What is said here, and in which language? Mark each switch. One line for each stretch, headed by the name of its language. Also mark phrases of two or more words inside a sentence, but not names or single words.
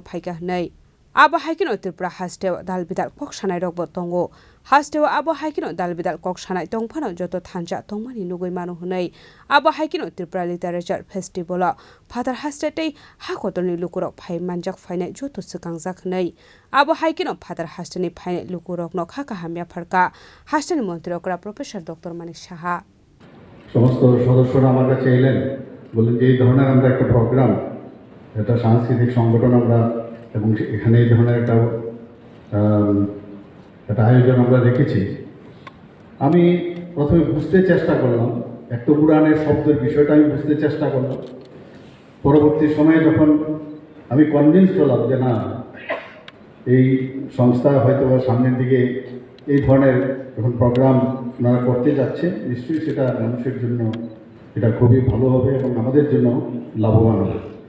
Kok Borok: Paika Nay Aba Hikino Tripura Haste Dalbidal Kok Shanai Rogbo Tongo Haste Aba Hikino Dalbidal Kok Shanai Tongpano Joto Tanja Tongmani Nugui Manu Hunay Aba Hikino Tripura Literature Festival Father Haste Day Hakotoni Lukurok Pai Manjak Fine Joto Sukangzak Nay Abo Hikino Father Hastani Pine Lukurok no Kaka Hamia Parka Hastani Montrokra Professor Dr. Manik Shaha
Bangla: সমস্ত সদস্যরা আমার কাছে এলেন বললেন যে এই ধরনের আমরা একটা প্রোগ্রাম একটা সাংস্কৃতিক সংগঠন আমরা এবং এখানে এই ধরনের একটা আয়োজন আমরা রেখেছি আমি প্রথমে বুঝতে চেষ্টা করলাম একটা পুরাণের শব্দের বিষয়টা আমি বুঝতে চেষ্টা করলাম পরবর্তী সময়ে যখন আমি কনভিন্সড হলাম যে না এই সংস্থা হয়তো সামনের দিকে এই ধরনের যখন প্রোগ্রাম ওনারা করতে যাচ্ছে নিশ্চয়ই সেটা মানুষের জন্য এটা খুবই ভালো হবে এবং আমাদের জন্য লাভবান হবে